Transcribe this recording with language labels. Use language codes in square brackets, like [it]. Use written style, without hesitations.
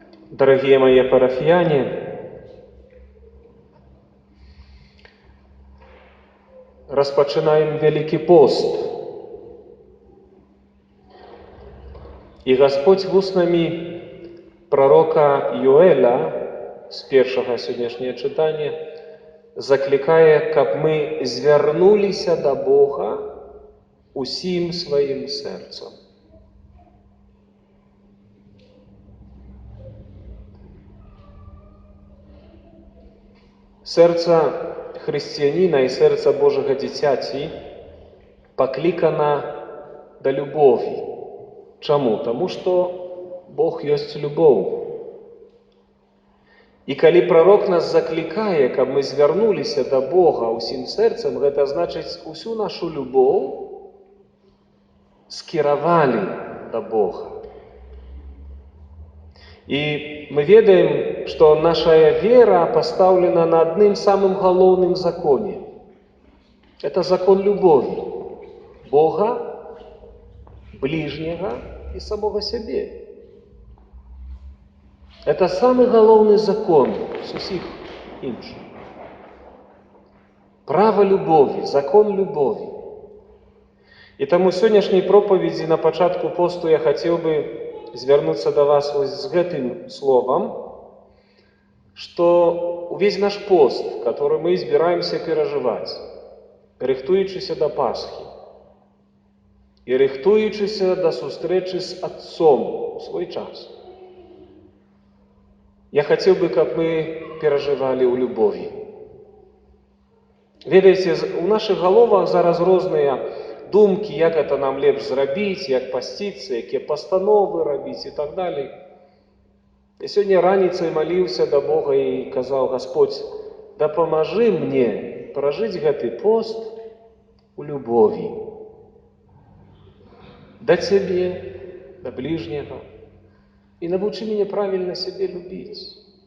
[ru] Дорогие мои парафияне, распочинаем Великий пост. [be] И Господь вуснамі пророка Йоэля з першага сённяшняе чытанне заклікае, каб мы звярнуліся да Бога усім сваім сэрцам. Сэрца хрысціяніна і сэрца Божага дзіцяці паклікана да любові. Чаму? Таму што Бог ёсць любоў. І калі прарок нас заклікае, каб мы звярнуліся да Бога ўсім сэрцам, гэта значыць усю нашу любоў скіравалі да Бога. І мы ведаем, што нашая вера пастаўлена на адным самым галоўным законе. [ru] Это закон любові Бога, ближнего и самого себе. Это самый [be] галоўны закон з усіх іншых. Право любові, закон любові. І таму сённяшняй проповедзі на пачатку посту я хацеў бы звярнуцца да вас вось з гэтым словам, што увесь наш пост, [ru] который [be] мы збіраемся перажываць, рыхтуючыся да Пасхі, і рыхтуючыся да сустрэчы з Отцом у свой час. Я хацеў бы, каб мы перажывалі ў любові. Ведаеце, у нашых галовах зараз розныя думкі, як гэта нам лепш зрабіць, як пасціцца, якія пастановы рабіць і так далей. Я сёння раніцай маліўся да Бога і казаў: Господь, дапамажы мне пражыць гэты пост у любові. Да Цябе, да ближнего. [ru] И навучи меня правильно себе любить.